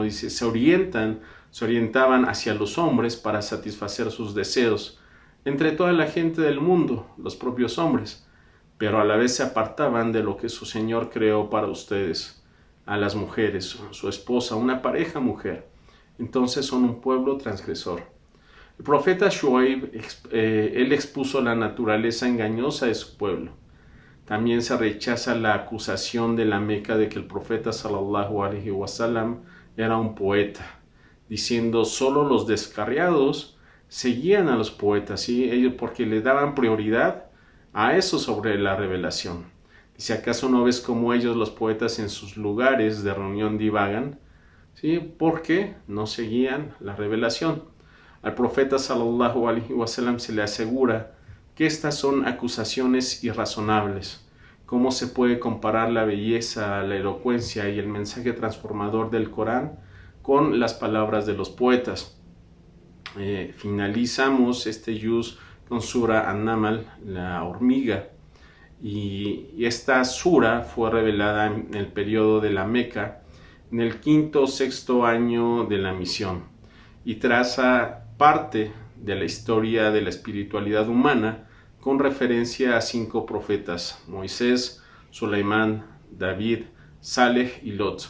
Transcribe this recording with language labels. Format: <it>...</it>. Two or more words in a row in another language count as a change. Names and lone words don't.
<es>Dice: se orientaban hacia los hombres para satisfacer sus deseos, entre toda la gente del mundo, los propios hombres, pero a la vez se apartaban de lo que su Señor creó para ustedes, a las mujeres, su esposa, una pareja mujer. Entonces son un pueblo transgresor. El profeta Shuaib, él expuso la naturaleza engañosa de su pueblo. También se rechaza la acusación de la Meca de que el profeta</es> <ar>صلى الله عليه وسلم</ar> <es>era un poeta, diciendo: solo los descarriados seguían a los poetas, ¿sí? Ellos porque le daban prioridad a eso sobre la revelación. Dice: ¿acaso no ves cómo ellos, los poetas, en sus lugares de reunión divagan? ¿Sí? Porque no seguían la revelación. Al profeta</es> <ar>صلى الله عليه وسلم</ar> <es>se le asegura que estas son acusaciones irrazonables. ¿Cómo se puede comparar la belleza, la elocuencia y el mensaje transformador del Corán con las palabras de los poetas? Finalizamos este yuz con Sura An-Naml, la hormiga, y esta sura fue revelada en el periodo de la Meca, en el 5º o 6º año de la misión, y traza parte de la historia de la espiritualidad humana con referencia a 5 profetas: Moisés, Suleimán, David, Saleh y Lot.</es>